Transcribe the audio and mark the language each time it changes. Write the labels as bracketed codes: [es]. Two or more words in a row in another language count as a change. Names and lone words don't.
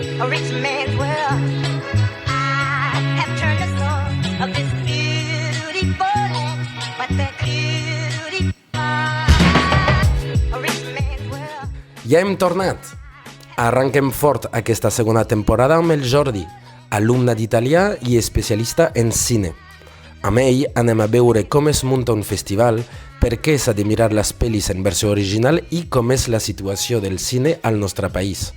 [en] a rich man's world. I have turned the soul of this beautiful land, but that beauty a rich man's world. [ca] Ja hem tornat. Arranquem fort aquesta segona temporada amb el Jordi, alumne d'italià i especialista en cine. Amb ell anem a veure com es munta un festival, per què s'ha de mirar les pel·lis en versió original i com és la situació del cine al nostre país.